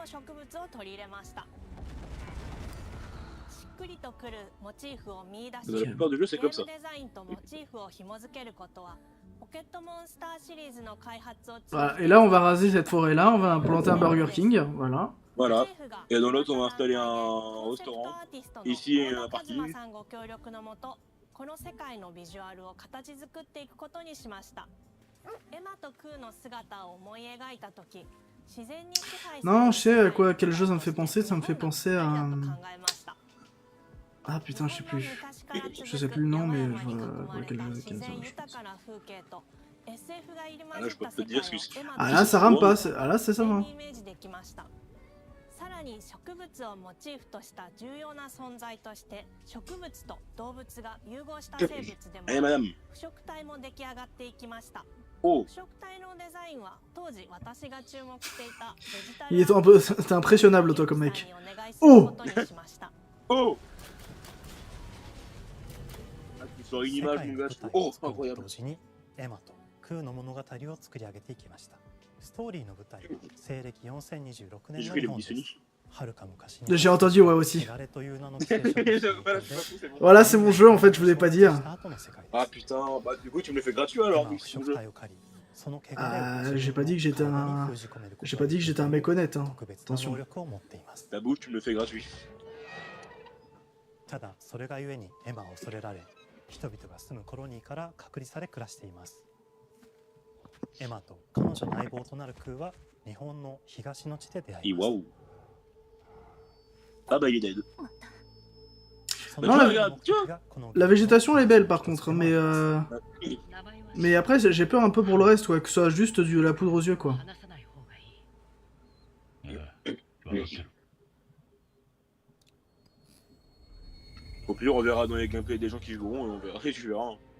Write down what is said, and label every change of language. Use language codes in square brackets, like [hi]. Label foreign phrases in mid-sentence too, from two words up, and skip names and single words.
[fr] Dans la plupart des jeux, c'est comme ça. Voilà, et là, on va raser cette forêt-là, on va planter un Burger King, voilà. Voilà. Et dans l'autre, on va installer un restaurant. Ici, un parking. [ja] この世界のビジュアルを形作っていくことにしました。エマとクーの姿を思い描いたとき、自然に支配される [fr] Non, je sais à quoi, quel jeu ça me fait penser à... Ah putain, je sais plus. Je sais plus le nom, mais je vois quel jeu je pense. Ah là, je peux te dire ce que c'est. Ah là, ça rame pas, ah là, c'est ça, hein. [ja] さらに植物をモチーフとした重要な存在として植物と動物が融合した生物でも腐食体も出来上がっていきました。腐食体のデザインは当時私が注目していたデジタル [fr] Il est un peu... T'es impressionnable, toi, comme mec. Oh Oh Ah, tu sors une image, mon gars. Oh, incroyable. [ja] エマとクーの物語を作り上げていきました。ストーリーの舞台は西暦4026年の日本です。はるか昔に [fr] J'ai entendu, ouais, aussi. Voilà, c'est mon jeu, en fait, je voulais pas dire. Ah putain, bah du coup, tu me le fais gratuit alors. Ah, j'ai pas dit que j'étais un... J'ai pas dit que j'étais un mec honnête, hein. Attention. Ta bouche, tu me le fais gratuit. [ja] ただそれがゆえにエマは恐れられ、人々が住むコロニーから隔離され暮らしています。エマと彼女の相棒となるクーは日本の東の地で出会います。 [fr] Waouh. Ah bah il est dead. Non, la végétation elle est belle par contre, mais après j'ai peur un peu pour le reste, ouais, que ce soit juste de la poudre aux yeux, quoi. Au pire, on verra dans les gameplays des gens qui joueront et on verra, tu verras.